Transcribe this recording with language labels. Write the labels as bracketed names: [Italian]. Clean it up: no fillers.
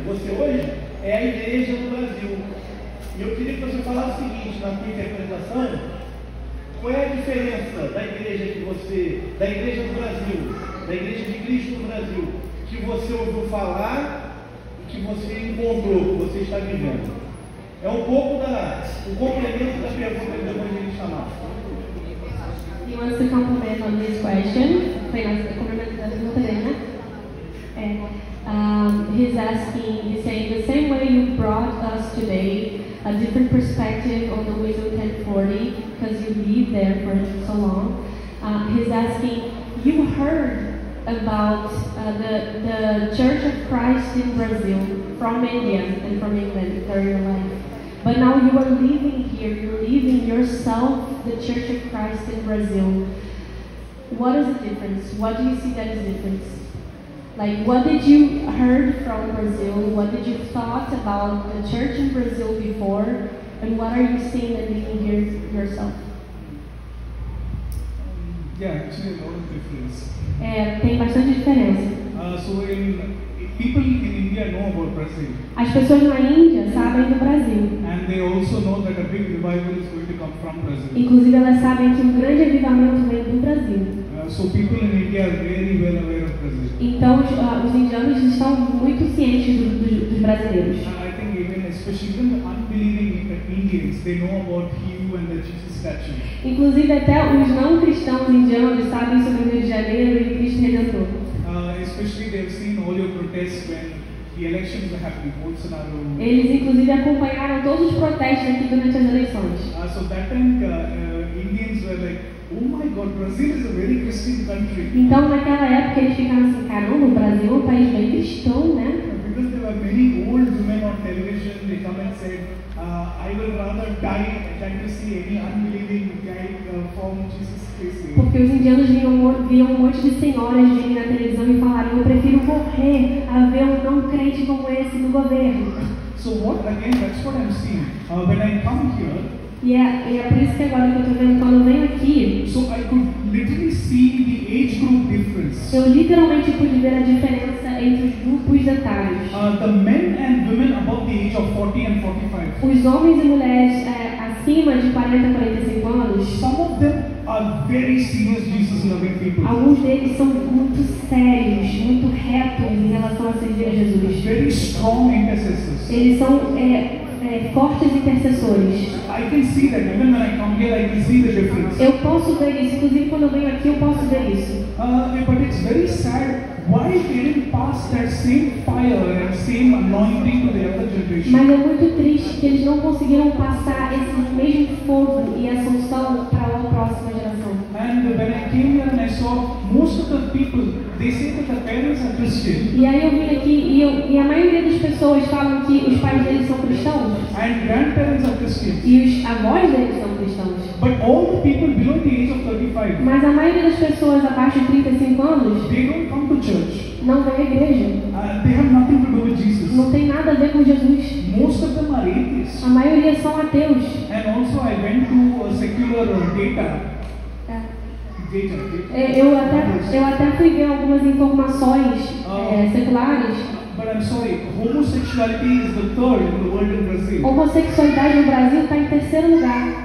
[Portuguese] Você hoje é a igreja do Brasil. E eu queria que você falasse o seguinte, na sua interpretação, qual é a diferença da igreja da igreja do Brasil, da igreja de Cristo no Brasil, que você ouviu falar e que você encontrou, que você está vivendo? É um pouco um complemento da pergunta do evangelista Márcio. [English] He wants to comment on this question. He's asking, he's saying, the same way you brought us today a different perspective on the Wisdom 1040 because you lived there for so long. He's asking, you heard about the Church of Christ in Brazil from India and from England during your life. But now you are living here, you're living yourself, the Church of Christ in Brazil. What is the difference? What do you see that is different? Like, what did you heard from Brazil? What did you thought about the church in Brazil before? And what are you seeing and living here yourself? Yeah, actually a lot of difference. [Portuguese] Tem bastante diferença. [English] So people in India know about Brazil. [Portuguese] As pessoas na Índia sabem do Brasil. [English] And they also know that a big revival is going to come from Brazil. [Portuguese] Inclusive elas sabem que um grande avivamento vem do Brasil. [English] So people in India are very well aware of Brazil. [Portuguese] Então os indianos estão muito cientes dos brasileiros. [English] I think especially the unbelieving Indians, they know about Hugh and the Jesus statue. [Portuguese] Inclusive até os não cristãos indianos sabem sobre o Rio de Janeiro e Cristo Redentor. [English] Especially they have seen all your protests when the elections were happening, Bolsonaro. [Portuguese] Eles inclusive acompanharam todos os protestos aqui durante as eleições. [English] So that time Indians were like, oh my God, Brazil is a very Christian country. [Portuguese] Então naquela época eles ficaram assim, caramba, o Brasil é um país bem cristão, né? [English] Because there were many old women on television, they come and said, I will rather die than to see any unbelieving guy form Jesus Christ. [Portuguese] Porque os indianos viam um monte de senhoras virem na televisão e falarem, eu prefiro morrer a ver um não crente como esse no governo. [English] So that's what I'm seeing. When I come here, [Portuguese] E é por isso que agora que eu estou vendo, quando eu venho aqui, [English] so I could literally see the age group difference. [Portuguese] eu literalmente pude ver a diferença entre os grupos etários. [English] The men and women above the age of 40 and 45. [Portuguese] Os homens e mulheres acima de 40 a 45 anos, [English] Some of them are very serious Jesus-loving people. [Portuguese] alguns deles são muito sérios, muito retos em relação a servir a Jesus. [English] Very strong intercessors. [Portuguese] Eles são fortes intercessores. [English] I can see that even when I come here, I can see the difference. [Portuguese] Eu posso ver isso, inclusive quando eu venho aqui eu posso ver isso. [English] But it's very sad. Why they didn't pass that same fire and same anointing to the other generation? [Portuguese] Mas é muito triste que eles não conseguiram passar esse mesmo fogo e essa unção para a próxima geração. [English] And when I came here and I saw most of the people, they say that the parents are Christian. [Portuguese] E aí eu vim aqui e a maioria das pessoas falam que os pais deles são cristãos. [English] And grandparents are Christians. [Portuguese] E os avós deles são cristãos. [English] But all the people below the age of 35, [Portuguese] Mas a maioria das pessoas abaixo de 35 anos [English] they don't come to church. [Portuguese] não vem à igreja. [English] They have nothing to do with Jesus. [Portuguese] Não tem nada a ver com Jesus. [English] Most of them are atheists. [Portuguese] A maioria são ateus. [English] And also I went to secular data. [Portuguese] Eu até fui ver algumas informações seculares. [English] But I'm sorry, homosexuality is the third in the world in Brazil. [Portuguese] Homossexualidade no Brasil está em terceiro lugar.